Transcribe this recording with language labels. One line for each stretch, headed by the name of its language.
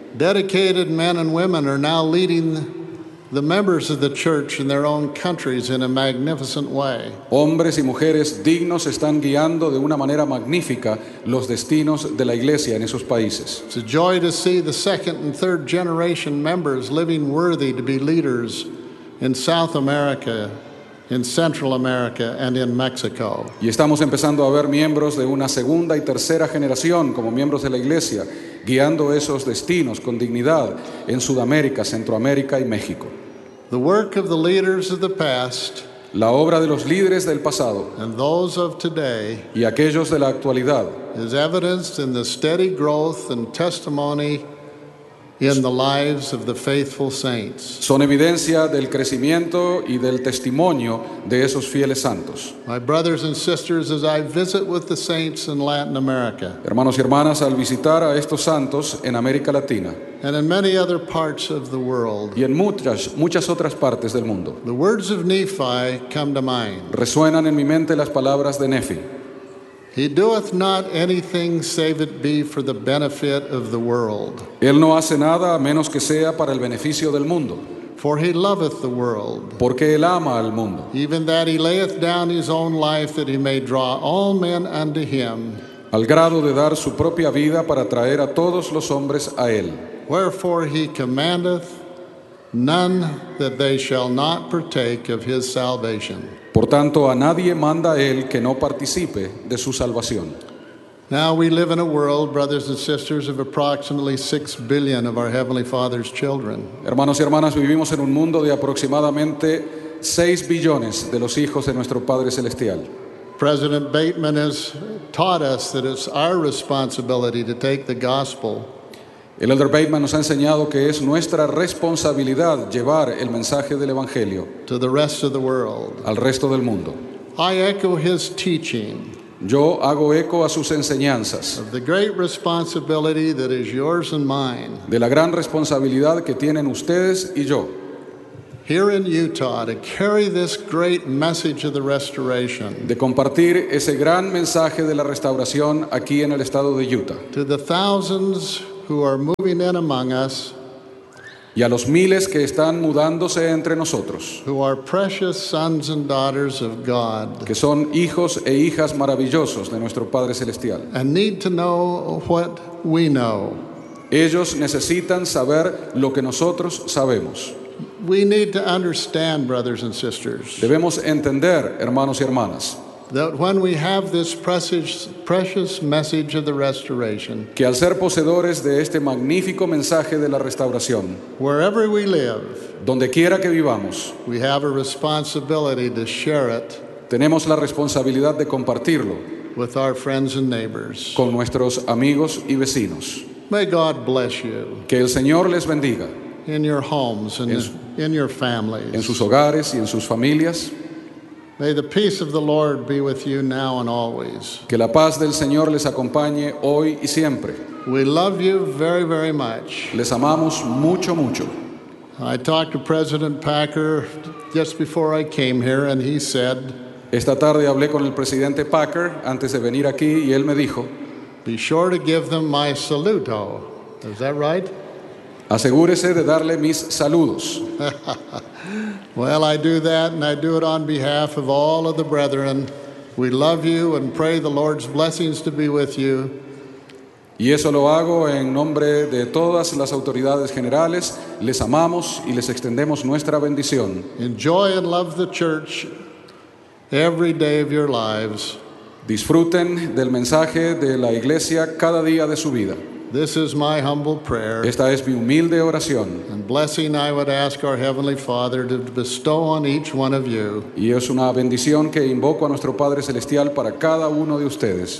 English: Dedicated men and women are now leading the members of the church in their own countries in a magnificent way.
Spanish: Hombres y mujeres dignos están guiando de una manera magnífica los destinos de la iglesia en esos países.
English: It's a joy to see the second and third generation members living worthy to be leaders in South America. in Central America and in Mexico.
Spanish: Y estamos empezando a ver miembros de una segunda y tercera generación como miembros de la iglesia guiando esos destinos con dignidad en Sudamérica, Centroamérica y México.
English: The work of the leaders of the past,
Spanish: la obra de los líderes del pasado,
English: and those of today,
Spanish: y aquellos de la actualidad,
English: is evidenced in the steady growth and testimony in the lives of the faithful saints.
Spanish: Son evidencia del crecimiento y del testimonio de esos fieles santos.
English: My brothers and sisters, as I visit with the saints in Latin America,
Spanish: hermanos y hermanas, al visitar a estos santos en América Latina,
English: and in many other parts of the world,
Spanish: y en muchas otras partes del mundo,
English: the words of Nephi come to mind.
Spanish: Resuenan en mi mente las palabras de Nefi.
English: He doeth not anything save it be for the benefit of the world.
Spanish: Él no hace nada a menos que sea para el beneficio del mundo.
English: For he loveth the world.
Spanish: Porque él ama al mundo.
English: Even that he layeth down his own life that he may draw all men unto him.
Spanish: Al grado de dar su propia vida para traer a todos los hombres a él.
English: Wherefore he commandeth none that they shall not partake of his salvation.
Spanish: Por tanto, a nadie manda él que no participe de su salvación.
English: Now we live in a world, brothers and sisters, of approximately 6 billion of our Heavenly Father's children.
Spanish: Hermanos y hermanas, vivimos en un mundo de aproximadamente 6 billones de los hijos de nuestro Padre Celestial.
English: President Bateman has taught us that it's our responsibility to take the gospel.
Spanish: El Elder Bateman nos ha enseñado que es nuestra responsabilidad llevar el mensaje del Evangelio
English: to the rest of the world.
Spanish: Al resto del mundo.
English: I echo his teaching.
Spanish: Yo hago eco a sus enseñanzas.
English: Of the great responsibility that is yours and mine.
Spanish: De la gran responsabilidad que tienen ustedes y yo.
English: Here in Utah, to carry this great message of the restoration.
Spanish: De compartir ese gran mensaje de la restauración aquí en el estado de Utah.
English: To the thousands who are moving in among us,
Spanish: y a los miles que están mudándose entre nosotros,
English: who are precious sons and daughters of God,
Spanish: que son hijos e hijas maravillosos de nuestro Padre Celestial,
English: and need to know what we know.
Spanish: Ellos necesitan saber lo que nosotros sabemos.
English: We need to understand, brothers and sisters,
Spanish: debemos entender, hermanos y hermanas,
English: that when we have this precious message of the restoration,
Spanish: que al ser poseedores de este magnífico mensaje de la restauración,
English: wherever we live,
Spanish: donde quiera que vivamos,
English: we have a responsibility to share it,
Spanish: tenemos la responsabilidad de compartirlo,
English: with our friends and neighbors,
Spanish: con nuestros amigos y vecinos.
English: May God bless you,
Spanish: que el Señor les bendiga,
English: in your homes and in your families,
Spanish: en sus hogares y en sus familias.
English: May the peace of the Lord be with you now and always.
Spanish: Que la paz del Señor les acompañe hoy y siempre.
English: We love you very, very much.
Spanish: Les amamos mucho, mucho.
English: I talked to President Packer just before I came here, and he said,
Spanish: esta tarde hablé con el presidente Packer antes de venir aquí, y él me dijo,
English: be sure to give them my saluto. Is that right?
Spanish: Asegúrese de darle mis saludos.
English: Well, I do that, and I do it on behalf of all of the brethren. We love you and pray the Lord's blessings to be with you.
Spanish: Y eso lo hago en nombre de todas las autoridades generales. Les amamos y les extendemos nuestra bendición.
English: Enjoy and love the church every day of your lives.
Spanish: Disfruten del mensaje de la iglesia cada día de su vida.
English: This is my humble prayer.
Spanish: Esta es mi humilde oración.
English: And blessing I would ask our Heavenly Father to bestow on each one of you.
Spanish: Y es una bendición que invoco a nuestro Padre Celestial para cada uno de ustedes.